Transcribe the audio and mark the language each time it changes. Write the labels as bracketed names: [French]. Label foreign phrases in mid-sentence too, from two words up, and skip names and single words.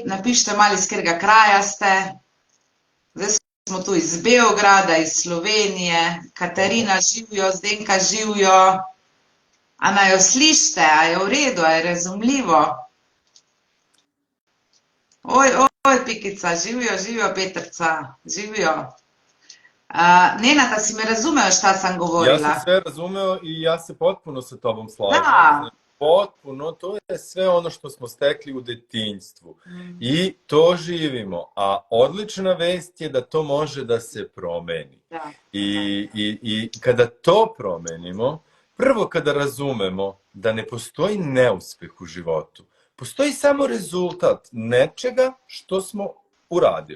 [Slovenian] Napišite malo, iz katerega kraja ste. Zdaj smo tu iz Beograda, iz Slovenije, Katarina živijo, Zdenka živijo. A naj jo slišite, a je v redu, a je razumljivo? Oj, Pikica, živijo, Petrca, živijo. [Serbian] Nenad, si me razumeo šta sam govorila? Ja sam sve razumeo i ja se potpuno sa tobom slažem. Da, potpuno, to je sve ono što smo stekli u detinjstvu i to živimo, a odlična vest je da to može da se promeni. I kada to promenimo, prvo kada razumemo da ne postoji neuspeh u životu, postoji samo rezultat nečega što smo uradili.